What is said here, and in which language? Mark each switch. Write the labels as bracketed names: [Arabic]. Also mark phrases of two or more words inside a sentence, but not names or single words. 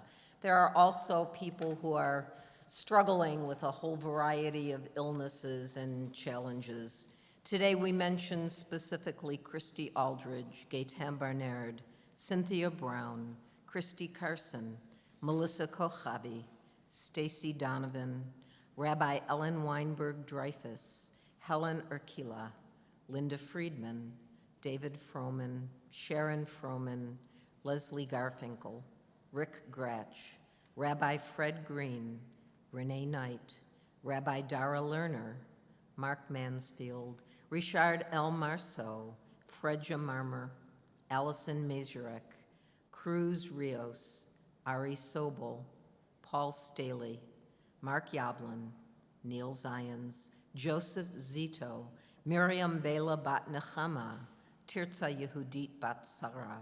[English] There are also people who are struggling with a whole variety of illnesses and challenges. Today we mention specifically Christy Aldridge, Gaetan Barnard, Cynthia Brown, Christy Carson, Melissa Kochavi, Stacy Donovan, Rabbi Ellen Weinberg-Dreyfus, Helen Urquila, Linda Friedman, David Froman, Sharon Froman, Leslie Garfinkel, Rick Gratch, Rabbi Fred Green, Renee Knight, Rabbi Dara Lerner, Mark Mansfield, Richard L. Marceau, Fredja Marmer, Allison Mazurek, Cruz Rios, Ari Sobel, Paul Staley, Mark Yablin, Neil Zions, Joseph Zito, Miriam Bela Bat Nechama, Tirza Yehudit Bat Sarah.